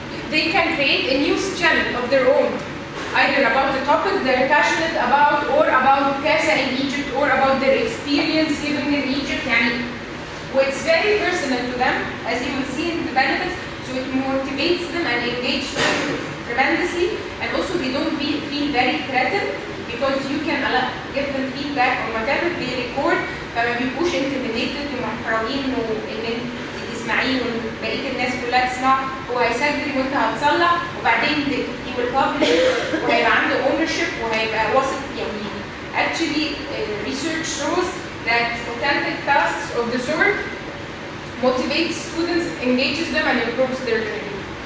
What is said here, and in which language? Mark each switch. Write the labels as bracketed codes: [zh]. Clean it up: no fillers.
[en] They can create a news channel of their own, either about the topic they're passionate about, or about Casa in Egypt, or about their experience living in Egypt. It's very personal to them, as you will see in the benefits. So it motivates them and engages them tremendously, and also they don't feel very threatened because you can give them feedback on whatever they record. [ar] فما بيبقوش intimidated ومحرجين إن تسمعيه وبقيه الناس كلها تسمعه. هو هيسجل وانت هتصلح وبعدين [en] he will publish [ar] وهيبقى عنده ownership وهيبقى واثق يعني. [en] Actually research shows that authentic tasks of the sort motivates students, engages them and improves their learning.